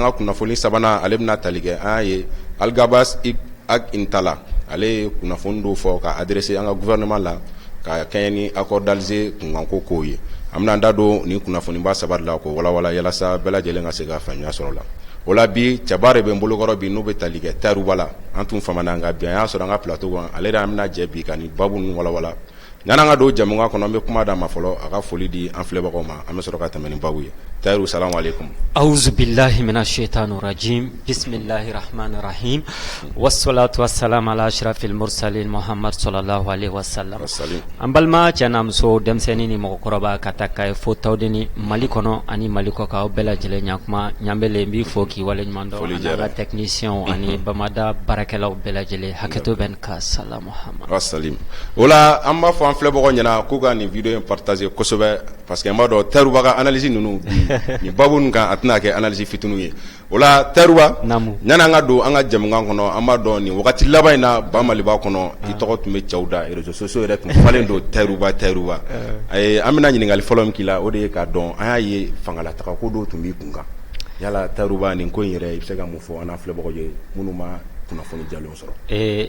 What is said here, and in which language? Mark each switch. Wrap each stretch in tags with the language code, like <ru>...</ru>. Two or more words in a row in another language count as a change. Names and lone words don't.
<bm>ka kunnafoni sabanan ale bɛna tali kɛ an y'a ye Algabas Ag Intala ale ye kunnafoni dɔw fɔ ka adressé an ka gouvernement la ka kɛ ni accord d'Alger kunkanko kow ye an bɛna da don ni kunnafoniba saba de la ko walawala yalasa bɛɛ lajɛlen ka se ka faamuya sɔrɔ la o la bi cɛba de bɛ n bolokɔrɔ bi n'u bɛ tali kɛ Tayiruba la an tun famana nka bi an y'a sɔrɔ an ka plateau kan ale de an bɛna jɛ bi ka ni babu ninnu walawala ɲ'an ka don jamukan kɔnɔ an bɛ kuma d'a ma fɔlɔ a ka foli di an filɛbagaw ma an bɛ sɔrɔ ka tɛmɛ ni babu ye Tayiru</bm> <ar>السلام عليكم أعوذ بالله من الشيطان الرجيم بسم الله الرحمن الرحيم والصلاة والسلام على أشرف المرسلين محمد صلى الله عليه وسلم</ar> <bm>an balima cɛ n'a muso denmisɛnnin ni mɔgɔkɔrɔba ka taa ka fo tawdeni Mali kɔnɔ ani Mali kɔ kan aw bɛɛ lajɛlen ɲakuma Ɲambele n b'i fo k'i waleɲuman dɔn an ka technicien ani Bamada baarakɛlaw bɛɛ lajɛlen hakɛto bɛ ka sala Muhammad wasalim o la an b'a fɔ an filɛbagaw ɲɛna k'u ka nin video in partager kosɛbɛ</bm> <fr>parce que</fr> <bm>n b'a dɔn Tayiruba ka analyse ninnu ni babu ninnu kan a tɛna kɛ analyse fitininw ye o la Tayiruba ɲani an ka don an ka jamukan kɔnɔ an b'a dɔn nin wagati laban in na Bamaliba kɔnɔ i tɔgɔ tun bɛ cɛw da</bm> <fr>réseaux sociaux</fr> <bm>yɛrɛ tun falen don Tayiruba an bɛna ɲininkali fɔlɔ min k'i la o de ye k'a dɔn an y'a ye fangalataga ko dɔw tun b'i kun kan yala Tayiruba nin ko in yɛrɛ i bɛ se ka mun fɔ an n'a filɛbagaw ye minnu ma kunnafoni jalen sɔrɔ</bm>